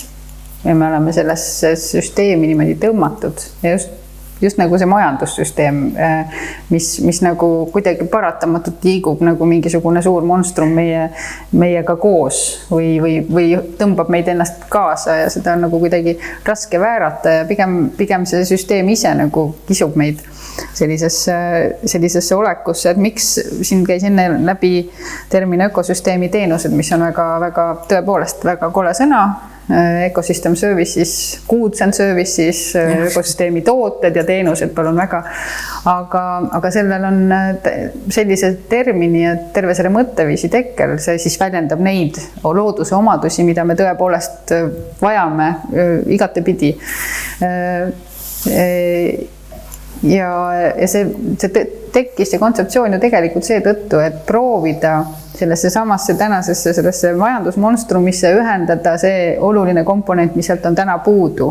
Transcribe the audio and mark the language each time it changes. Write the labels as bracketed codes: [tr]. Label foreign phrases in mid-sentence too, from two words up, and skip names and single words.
[et] Ja me oleme sellesse süsteemi niimoodi tõmmatud ja just nagu see majandussüsteem, mis nagu kuidagi paratamatult liigub nagu mingisugune suur monstrum meiega koos või tõmbab meid ennast kaasa ja seda on nagu kuidagi raske väärata ja pigem see süsteem ise nagu kisub meid sellisesse olekusse, et miks siin käis enne läbi termin ökosüsteemi teenused, mis on väga tõepoolest väga kole sõna, [en] ecosystem services, goods and services, [et] ökosüsteemi tooted ja teenused, palun väga. Aga sellel on sellise termini ja terve selle mõtteviisi tekkel, see siis väljendab neid looduse omadusi, mida me tõepoolest vajame igatepidi. Ja see tekkis see kontseptsioon ju tegelikult seetõttu, et proovida sellesse samasse tänasesse sellesse majandusmonstrumisse ühendada see oluline komponent, mis sealt on täna puudu.